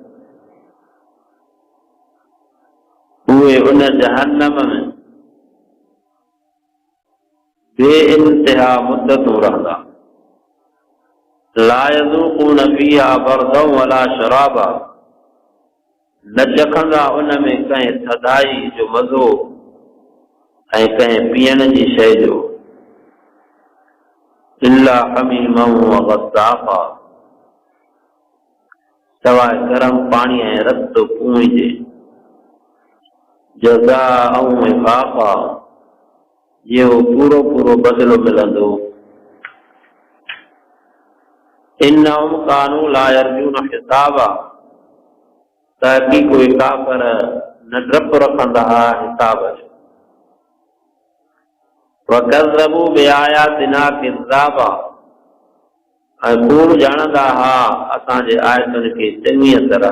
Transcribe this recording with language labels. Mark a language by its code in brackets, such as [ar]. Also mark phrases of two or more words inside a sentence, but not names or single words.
[sd] उहे उन जहन्नम में बेइंतिहा मुद्दतूं रहंदा। [ar] لا يذوقون فيها بردا ولا شرابا, [sd] न चखंदा उन में कंहिं थधाई जो मज़ो ऐं कंहिं पीअण जी शइ जो। [ar] إلا حميما وغساقا, [sd] सवाइ गरम पाणी ऐं रत पूं जे। [ar] جزاء وفاقا, [sd] ये पूरो पूरो बदिलो मिलंदो। [ar] إنهم كانوا لا يرجون حسابا, [sd] तहक़ीक़ उहे काफ़िर न डपु रखंदा हुआ हिसाब जो। [ar] وكذبوا بآياتنا كذابا, [sd] ऐं कूड़ ॼाणंदा हुआ असांजे आयतुनि खे चङीअ तरह।